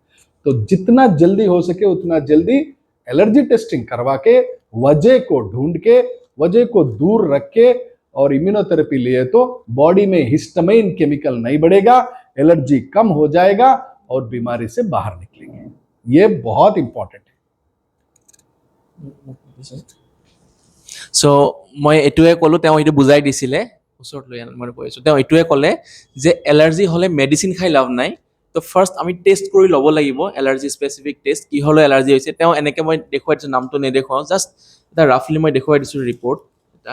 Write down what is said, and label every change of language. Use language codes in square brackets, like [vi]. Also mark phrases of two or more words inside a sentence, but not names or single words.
[hi] तो जितना जल्दी हो सके उतना जल्दी [en] allergy testing [hi] करवा के वजह को ढूंढ के वजह को दूर रख के और इम्यूनोथेरेपी लिए तो बॉडी में [en] histamine chemical [hi] नहीं बढ़ेगा, एलर्जी कम हो जाएगा और बीमारी से बाहर निकलेंगे। ये बहुत इंपॉर्टेंट है। [as] সো মই এইটোৱে ক'লোঁ, তেওঁ এইটো বুজাই দিছিলে, ওচৰত লৈ আনি মই কৈছোঁ, তেওঁ এইটোৱে ক'লে যে এলাৰ্জি হ'লে মেডিচিন খাই লাভ নাই, তো ফাৰ্ষ্ট আমি টেষ্ট কৰি ল'ব লাগিব, [en] allergy specific test, [as] কিহলৈ এলাৰ্জি হৈছে। তেওঁ এনেকৈ মই দেখুৱাই দিছোঁ, নামটো নেদেখুৱাওঁ, জাষ্ট এটা ৰাফলি মই দেখুৱাই দিছোঁ ৰিপৰ্ট এটা।